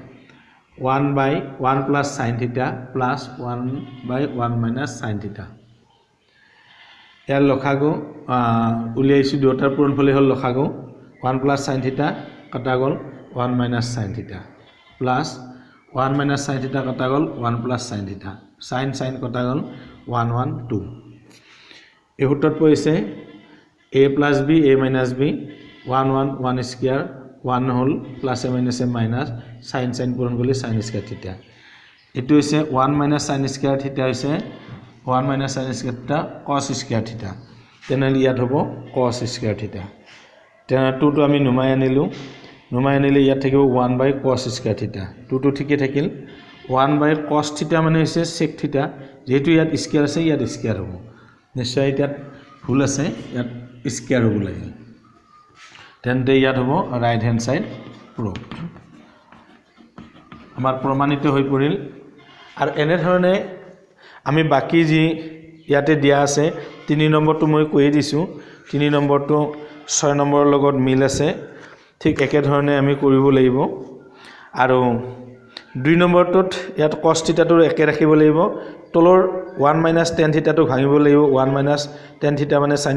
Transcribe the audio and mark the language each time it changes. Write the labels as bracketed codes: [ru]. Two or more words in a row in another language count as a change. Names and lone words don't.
[en] 1 + sin theta plus 1 - sin theta [as] ইয়াৰ লসাগু উলিয়াইছো দুটাৰ পূৰণফলে হল লসাগু [en] 1 + sin theta [as] কটা গল [en] 1 - sin theta plus 1 - sin theta [as] কটা গল 1 [en] + sin theta sin [as] কটা গল 1 1 2 এই সূত্ৰত পৰিছে a + b a - b 1 1 1 স্কয়ার 1 হল প্লাস a - a [en] minus sin [as] পূৰণ কৰিলে [en] sin square theta [as] এটো হৈছে [en] 1 - sin square theta [as] হৈছে 1 - [en] sin square theta cos square theta [as] তেনহলে ইয়াত হ'ব [en] cos square theta [as] তেনে 2 টো আমি নুমাই আনিলে ইয়াত থাকিব [en] 1 / cos square theta [as] 2 টো ঠিকই থাকিল [en] 1 / cos theta [as] মানে হৈছে [en] sec theta [as] যেহেতু ইয়াত স্কয়ার আছে ইয়াত স্কয়ার হ'ব নিশ্চয় ইয়াত ভুল আছে ইয়াত স্কয়ার হ'ব লাগে তেন্তে ইয়াত হ'ব [en] right hand side proved [as] আমাৰ প্ৰমাণিত হৈ পৰিল আৰু এনে ধৰণে আমি বাকি যি ইয়াতে দিয়া আছে 3 নম্বৰটো মই কৈ দিছো 3 নম্বৰটো 6 নম্বৰৰ লগত মিল আছে ঠিক একে ধৰণে আমি কৰিব লাগিব আৰু 2 নম্বৰটোত ইয়াত cos থিটাটো একে ৰাখিব লাগিব তলৰ [en] 1 - tan theta [as] ভাঙিব লাগিব [en] 1 - tan theta [as] মানে sin